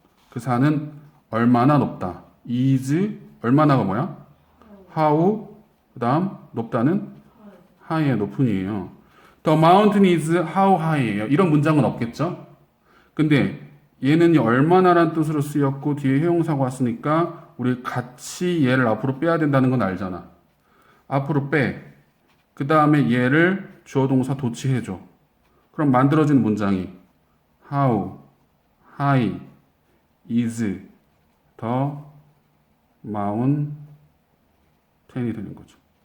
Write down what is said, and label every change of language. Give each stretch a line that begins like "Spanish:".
Korean: 그 산은 얼마나 높다. is 얼마나가 뭐야? how 그다음 높다는 high의 높은이에요.
English: The mountain is how high예요.
Korean: 이런 문장은 없겠죠? 근데 얘는 얼마나란 뜻으로 쓰였고 뒤에 해용사가 왔으니까 우리 같이 얘를 앞으로 빼야 된다는 건 알잖아. 앞으로 빼. 그 다음에 얘를 주어 동사 도치해줘. 그럼 만들어지는 문장이
English: how, high, is the mountain
Korean: 이 되는 거죠.